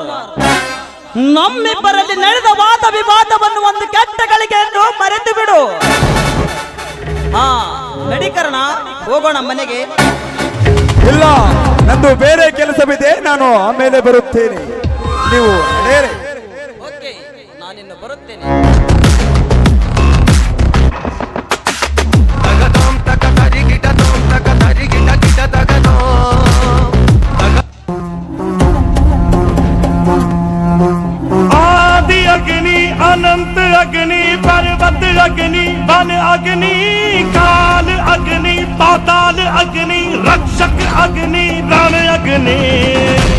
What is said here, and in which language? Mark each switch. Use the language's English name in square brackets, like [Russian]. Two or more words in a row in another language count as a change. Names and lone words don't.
[Kannada] ನಮ್ಮಿಬ್ಬರಲ್ಲಿ ನಡೆದ ವಾದ ವಿವಾದವನ್ನು ಒಂದು ಕೆಟ್ಟ ಗಳಿಗೆಯನ್ನು ಮರೆತು ಬಿಡು. ನಡೀಕರಣ, ಹೋಗೋಣ ಮನೆಗೆ. ಇಲ್ಲ, ನಂದು ಬೇರೆ ಕೆಲಸವಿದೆ, ನಾನು ಆಮೇಲೆ ಬರುತ್ತೇನೆ. ನೀವು ಓಕೆ, ನಾನಿನ್ನು ಬರುತ್ತೇನೆ. [Hindi] आदि अग्नि अनंत अग्नि पर्वत अग्नि वन अग्नि काल अग्नि पाताल अग्नि रक्षक अग्नि रण अग्नि